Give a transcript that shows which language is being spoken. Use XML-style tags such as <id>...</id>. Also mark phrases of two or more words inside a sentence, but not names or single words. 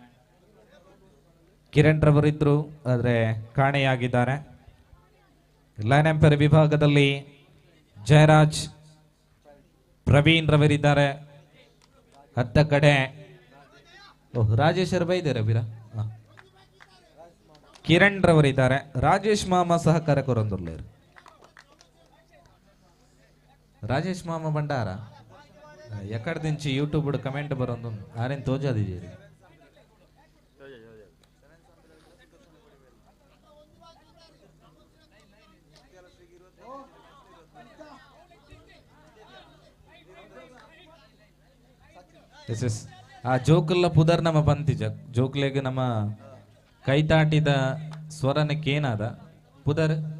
<kn>ಕಿರಣ್ ರವರಿದ್ರು ಆದರೆ ಕಾಣೆಯಾಗಿದ್ದಾರೆ.</kn> <en>line umpire</en> <kn>ವಿಭಾಗದಲ್ಲಿ ಜಯರಾಜ್ ಪ್ರವೀಣ್ ರವರಿದ್ದಾರೆ. ಅತ್ತ ಕಡೆ ರಾಜೇಶ್ ಅವರು ಬೈದಾರೆ ಬೀರ ಕಿರಣ್ ರವರಿದ್ದಾರೆ.</kn> <tcy>ರಾಜೇಶ್ ಮಾಮ ಸಹಕಾರ ಕೊರೊಂದುರ್ಲೇರು. ರಾಜೇಶ್ ಮಾಮ ಬಂಡಾರ ಎಕಡ್ದಿಂಚಿ</tcy> <en>YouTube comment</en> <tcy>ಬರೋದು ಆರೇನ್ ತೋಜಾದಿದ್ದೀರಿ.</tcy> <en>yes yes</en> <tcy>ಆ ಜೋಕಲ್ಲ ಪುದರ್ ನಮ್ಮ ಬಂತಿಜ ಜೋಕ್ಲೆಗೆ ನಮ್ಮ ಕೈತಾಟಿದ ಸ್ವರನಕ್ಕೇನಾದ ಪುದರ್</tcy>